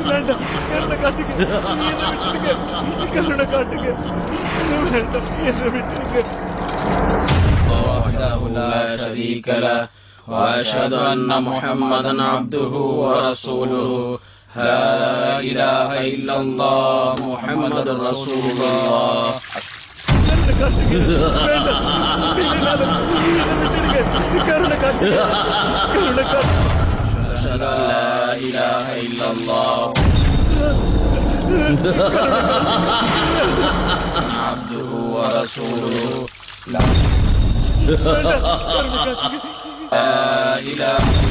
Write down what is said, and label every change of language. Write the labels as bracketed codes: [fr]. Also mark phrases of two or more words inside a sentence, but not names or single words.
[ta] வேண்டாம், கருணை காட்டுங்க, என்னை விட்டுடுங்க, கருணை காட்டுங்க, வேண்டாம், என்னை விட்டுடுங்க. [ar] وحده لا شريك له وأشهد أن محمدا عبده ورسوله لا إله إلا الله محمد رسول الله [ta] கருணை காட்டுங்க, வேண்டாம், என்னை விட்டுடுங்க, கருணை காட்டுங்க, கருணை காட்டுங்க. [ar] أشهد أن لا إله إلا الله عبده ورسوله لا إله